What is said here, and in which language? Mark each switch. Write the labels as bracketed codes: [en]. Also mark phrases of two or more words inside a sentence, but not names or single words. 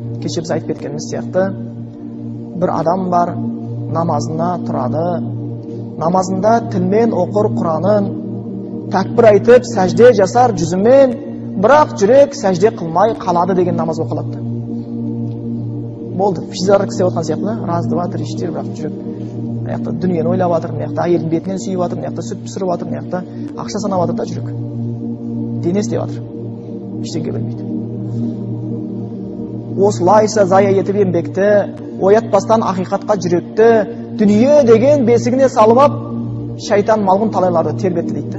[kk] Кеше біз айтып кеткеніміз сияқты, бір адам бар, намазына тұрады, намазында тілмен оқыр Құранын, тәкбір айтып, сәжде жасар жүзімен, бірақ жүрек сәжде қылмай қалады деген намаз оқылады. Болды, физиология істеп отқан сияқты да, [ru] раз, два, три, четыре, [kk] бірақ жүрек аяқта дүниені ойлап жатыр, маяқта әйелдің бетінен сүйіп жатыр, маяқта сүт пісіріп жатыр, маяқта ақша санап жатыр да жүрек. Дене істеп жатыр, ештеңе білмейді. Осылайша зая етіп еңбекті, оятпастан ақиқатқа жүректі, дүние деген бесігіне салып ап, шайтан малғын талайларды тербетті дейді.